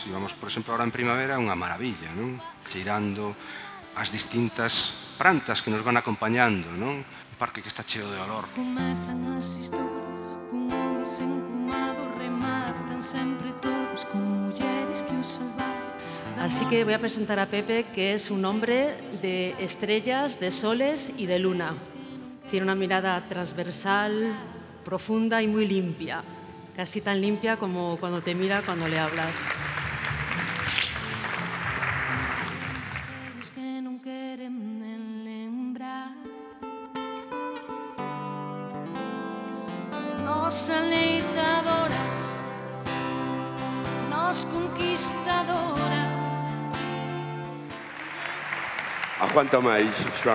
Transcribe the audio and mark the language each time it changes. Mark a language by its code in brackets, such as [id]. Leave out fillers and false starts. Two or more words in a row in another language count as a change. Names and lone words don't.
[gl] E vamos, por exemplo, agora en primavera, unha maravilla, non? Cheirando as distintas plantas que nos van acompañando, non? Un parque que está cheo de olor. Comezan as historias con homes encumados, rematan sempre todos con mulleres que os salvaron. [es] Así que voy a presentar a Pepe, que es un hombre de estrellas, de soles y de luna. Tiene una mirada transversal, profunda y muy limpia, casi tan limpia como cuando te mira cuando le hablas. [gl] Que non queren lembrar. Nos aleitadoras, nos conquistadoras. Aguanta máis, Xoan.